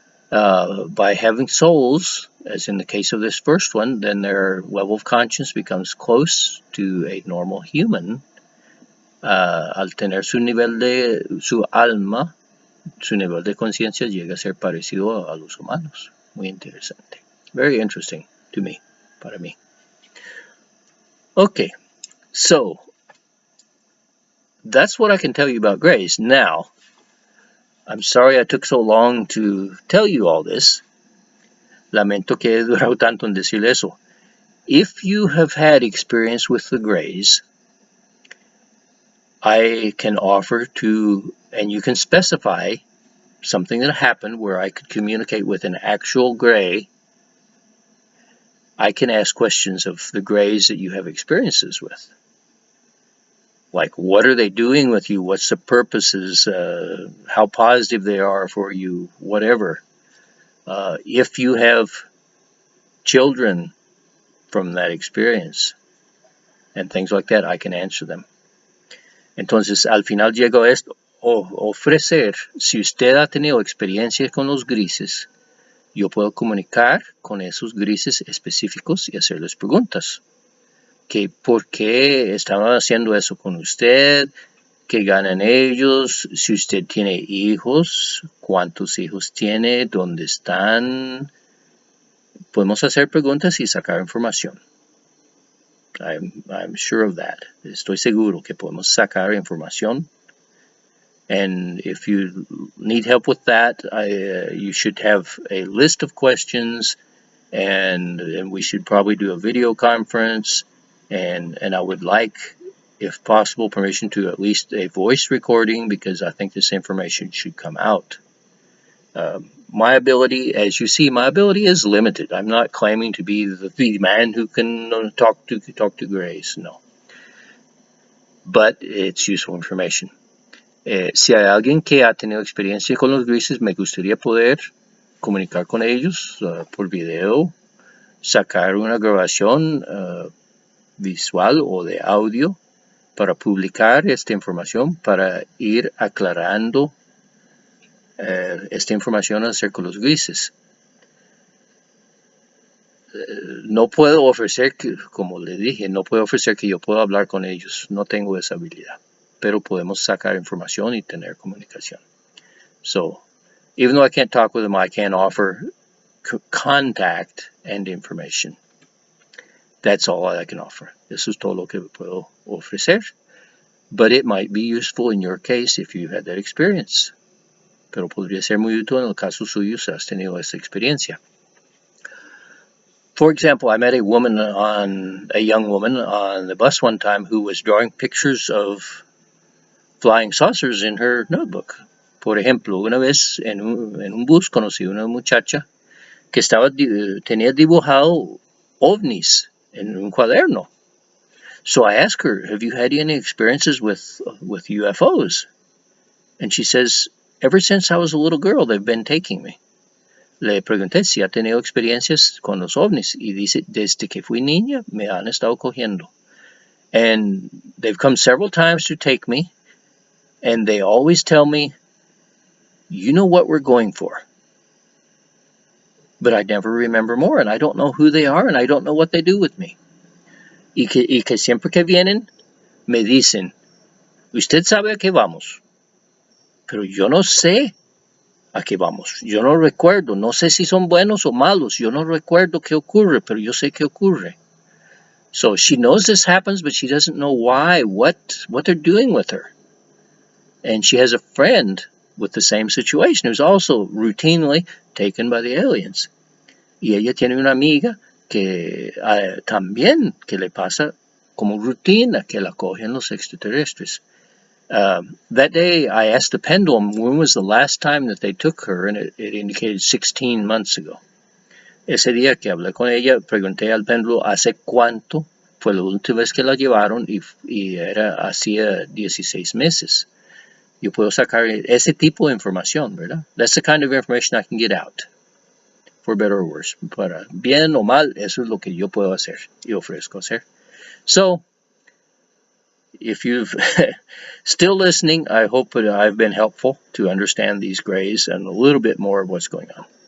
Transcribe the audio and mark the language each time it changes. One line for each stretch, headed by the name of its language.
English: By having souls, as in the case of this first one, then their level of conscience becomes close to a normal human.
Spanish: Al tener su alma, su nivel de conciencia llega a ser parecido a los humanos. Muy interesante.
English: Very interesting to me,
Spanish: para mí.
English: Okay, so that's what I can tell you about grace. Now, I'm sorry I took so long to tell you all this.
Spanish: Lamento que he durado tanto en decir eso.
English: If you have had experience with the grays, I can offer to, and you can specify something that happened where I could communicate with an actual gray. I can ask questions of the grays that you have experiences with. Like, what are they doing with you? What's the purposes? How positive they are for you? Whatever. If you have children from that experience and things like that, I can answer them.
Spanish: Entonces, al final llego a esto, ofrecer, si usted ha tenido experiencias con los grises, yo puedo comunicar con esos grises específicos y hacerles preguntas. Que ¿por qué estaban haciendo eso con usted? ¿Qué ganan ellos? Si usted tiene hijos, ¿cuántos hijos tiene? ¿Dónde están? Podemos hacer preguntas y sacar información.
English: I'm sure of that.
Spanish: Estoy seguro que podemos sacar información.
English: And if you need help with that, you should have a list of questions, and we should probably do a video conference. And I would like, if possible, permission to at least a voice recording, because I think this information should come out. My ability, as you see, my ability is limited. I'm not claiming to be the man who can talk to grays, no. But it's useful information.
Spanish: Si hay alguien que ha tenido experiencia con los grises, me gustaría poder comunicar con ellos por video, sacar una grabación visual o de audio para publicar esta información, para ir aclarando esta información acerca de los grises. No puedo ofrecer, como le dije, no puedo ofrecer que yo pueda hablar con ellos. No tengo esa habilidad. Pero podemos sacar información y tener comunicación.
English: So, even though I can't talk with them, I can offer contact and information. That's all I can offer.
Spanish: Eso es todo lo que puedo ofrecer.
English: But it might be useful in your case if you had that experience.
Spanish: Pero podría ser muy útil en el caso suyo si has tenido esa experiencia.
English: For example, I met a young woman on the bus one time who was drawing pictures of flying saucers in her notebook.
Spanish: Por ejemplo, una vez en un bus conocí una muchacha que tenía dibujado ovnis en un cuaderno.
English: So I asked her, have you had any experiences with UFOs? And she says, ever since I was a little girl, they've been taking me.
Spanish: Le pregunté si ha tenido experiencias con los ovnis y dice, desde que fui niña me han estado cogiendo.
English: And they've come several times to take me, and they always tell me, you know what we're going for. But I never remember more, and I don't know who they are, and I don't know what they do with me.
Spanish: Y que siempre que vienen, me dicen, usted sabe a qué vamos, pero yo no sé a qué vamos. Yo no recuerdo, no sé si son buenos o malos. Yo no recuerdo qué ocurre, pero yo sé qué ocurre.
English: So she knows this happens, but she doesn't know why, what they're doing with her. And she has a friend with the same situation who's also routinely taken by the aliens.
Spanish: Y ella tiene una amiga que también que le pasa como rutina que la cogen los extraterrestres.
English: That day I asked the pendulum when was the last time that they took her, and it indicated 16 months ago.
Spanish: Ese día que hablé con ella, pregunté al péndulo hace cuánto fue la última vez que la llevaron y era hacía 16 meses. Yo puedo sacar ese tipo de información, ¿verdad?
English: That's the kind of information I can get out, for better or worse.
Spanish: Para bien o mal, eso es lo que yo puedo hacer y ofrezco hacer.
English: So, if you've still listening, I hope that I've been helpful to understand these grays and a little bit more of what's going on.